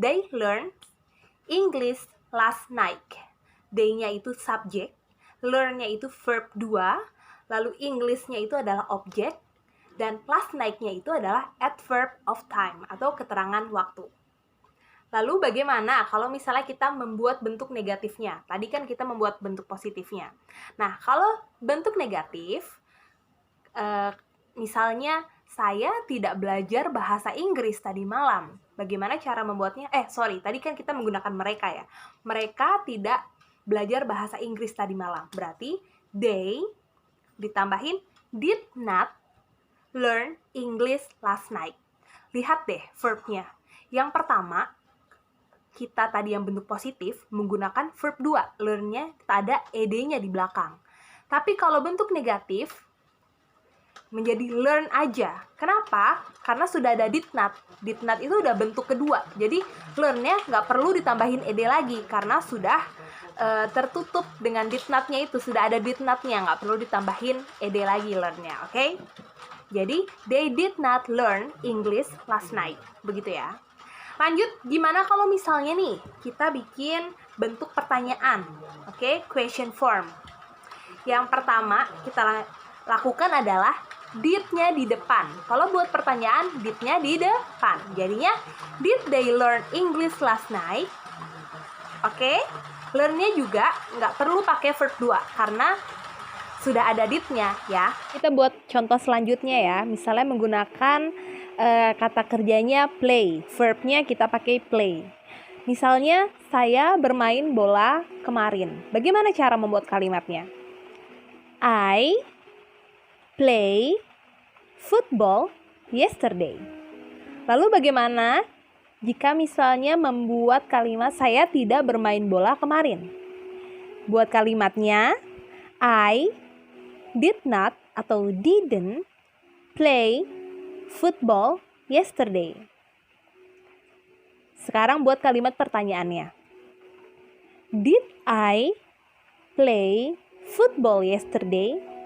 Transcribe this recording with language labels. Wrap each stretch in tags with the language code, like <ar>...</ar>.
<en>They learned English last night.</en> <id>They-nya itu subjek, learn-nya itu verb 2, lalu English-nya itu adalah objek, dan last night-nya itu adalah</id> <en>adverb of time</en> <id>atau keterangan waktu. Lalu bagaimana kalau misalnya kita membuat bentuk negatifnya? Tadi kan kita membuat bentuk positifnya. Nah, kalau bentuk negatif, misalnya saya tidak belajar bahasa Inggris tadi malam. Bagaimana cara membuatnya? Tadi kan kita menggunakan mereka ya. Mereka tidak belajar bahasa Inggris tadi malam. Berarti</id> <en>they</en> <id>ditambahin</id> <en>did not learn English last night.</en> <id>Lihat deh verbnya. Yang pertama, kita tadi yang bentuk positif menggunakan verb 2. Learn-nya kita ada ed-nya di belakang. Tapi kalau bentuk negatif, menjadi learn aja. Kenapa? Karena sudah ada did not. Did not itu udah bentuk kedua. Jadi learn-nya nggak perlu ditambahin ed lagi karena sudah tertutup dengan did not-nya itu. Sudah ada did not-nya, nggak perlu ditambahin ed lagi learn-nya. Oke? Jadi,</id> <en>they did not learn English last night.</en> <id>Begitu ya. Lanjut, gimana kalau misalnya nih kita bikin bentuk pertanyaan, oke?</id> <en>Question form.</en> <id>Yang pertama kita lakukan adalah did-nya di depan. Kalau buat pertanyaan, did-nya di depan. Jadinya,</id> <en>did they learn English last night?</en> <id>Oke? Learn-nya juga nggak perlu pakai verb 2 karena sudah ada did-nya ya. Kita buat contoh selanjutnya ya. Misalnya menggunakan kata kerjanya play, verbnya kita pakai play. Misalnya, saya bermain bola kemarin. Bagaimana cara membuat kalimatnya?</id> <en>I play football yesterday.</en> <id>Lalu bagaimana jika misalnya membuat kalimat saya tidak bermain bola kemarin? Buat kalimatnya,</id> <en>I did not</en> <id>atau</id> <en>didn't play football yesterday.</en> <id>Sekarang buat kalimat pertanyaannya.</id> <en>Did I play football yesterday?</en>